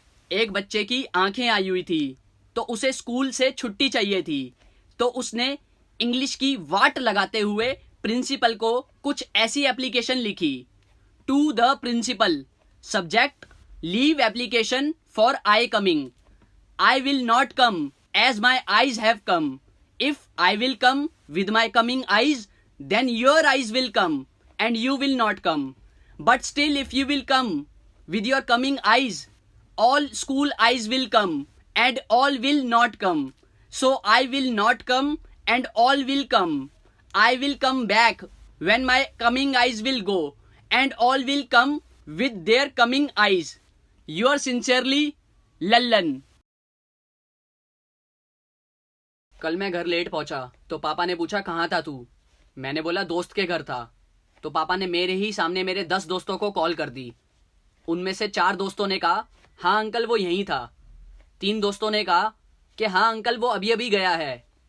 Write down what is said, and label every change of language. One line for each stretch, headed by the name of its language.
Hindi: एक बच्चे की आंखें आई हुई थी तो उसे स्कूल से छुट्टी चाहिए थी, तो उसने इंग्लिश की वाट लगाते हुए प्रिंसिपल को कुछ ऐसी एप्लीकेशन लिखी।
English: To the principal, subject leave application for eye coming. I will not come as my eyes have come. If I will come with my coming eyes, then your eyes will come and you will not come. But still, if you will come with your coming eyes, all school eyes will come and all will not come. So I will not come and all will come. I will come back when my coming eyes will go and all will come with their coming eyes. Yours sincerely, Lallan.
Hindi: कल मैं घर late पहुंचा तो पापा ने पूछा कहाँ था तू। मैंने बोला दोस्त के घर था। तो पापा ने मेरे ही सामने मेरे 10 दोस्तों को कॉल कर दी। उनमें से 4 दोस्तों ने कहा हाँ अंकल वो यहीं था। 3 दोस्तों ने कहा कि हाँ अंकल वो अभी अभी गया है।